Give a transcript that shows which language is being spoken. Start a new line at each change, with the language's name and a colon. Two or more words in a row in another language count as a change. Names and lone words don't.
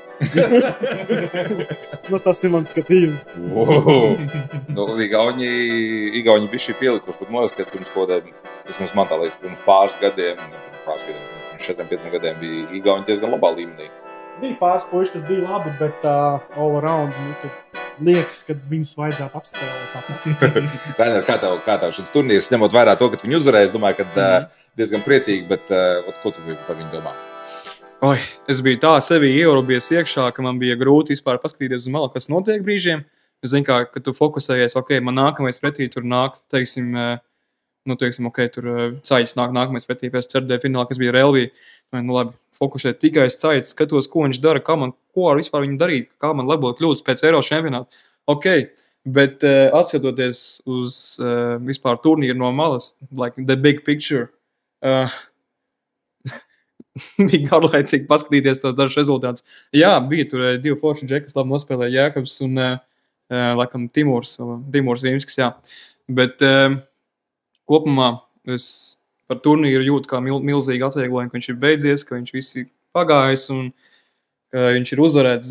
Latvian: Tas ir mans skatījums. Igauņi bija šī pielikuši, bet man liekas, ka pirms kodēm, vismaz man tā liekas, pirms pāris gadiem, pirms 4-5 gadiem bija Igauņi diezgan labā līmenī. Bija pāris puiši, kas bija labi, bet
English: all around
Latvian: tur liekas, ka viņus vajadzētu apspēlēt. Rainer, kā tev šis turnīrs, ņemot vērā to, ka viņi uzvarēja, es domāju, ka diezgan priecīgi, bet ko tu par viņu domā? Es biju tā sevi ierobies iekšā, ka man bija grūti vispār paskatīties uz malu, kas notiek brīžiem. Es zinu, ka tu fokusējies, man nākamais pretī tur nāk, teiksim, tur Caļs nāk nākamais pretī pēc ceturtajā finālā, kas bija Relvī. Labi, fokusēt tikai es Caļs, skatos, ko viņš dara, ko ar vispār viņu darīt, kā man labot kļūdas pēc Eiropas čempionāta. Bet atskatoties uz vispār turnīru no malas,
English: like the big picture,
Latvian: bija garlaicīgi paskatīties tos dažus rezultātus. Jā, bija tur 2 forši džeki, kas labi nospēlēja Jākabs un laikam Timurs Vīmskis, jā. Bet kopumā es par turnīru jūtu kā milzīgi atvieglojumu, ka viņš ir beidzies, ka viņš visi pagājis un ka viņš ir uzvarēts.